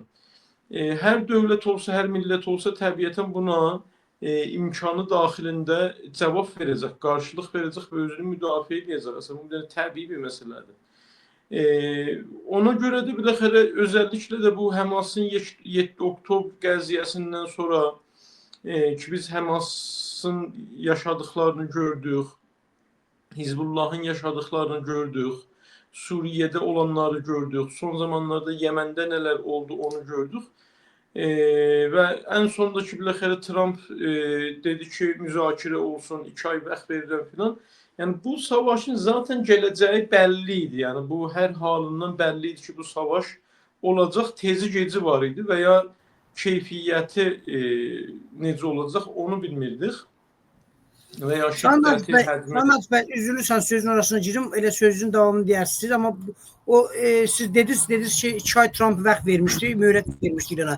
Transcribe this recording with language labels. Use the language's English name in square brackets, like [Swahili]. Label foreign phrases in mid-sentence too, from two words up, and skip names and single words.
[Azerbaijani] Hər dövlət olsa, hər millət olsa təbiətən buna imkanı daxilində cavab verəcək, qarşılıq verəcək və özünü müdafiə edəcək. Aslında bu da təbii bir məsələdir. Ona görə də biləxərə özəlliklə də bu Həmasın 7 oktyabr qəziyyəsindən sonra ki biz Həmasın yaşadıklarını gördük, Hizbullahın yaşadıklarını gördük, [Turkish] Suriye'de olanları gördük, son zamanlarda Yemen'de neler oldu onu gördük. Ve en sondaki [Azerbaijani] biləxərə Trump dedi ki müzakirə olsun, 2 ay vaxt verirəm filan. [Turkish] Yani bu savaşın zaten geleceği belliydi. Yani bu her halından belliydi ki bu savaş olacaq, [Azerbaijani] tezi geci var idi və ya keyfiyyəti necə olacaq onu bilmirdik. Və ya şiddəti, həcmi. Məhəmməd bəy, üzülürsən sözün arasına girim, elə sözün davamını deyərsiniz, amma o siz dediniz ki 2 ay Trump vaxt vermişdi, mühlet vermişdi İrana.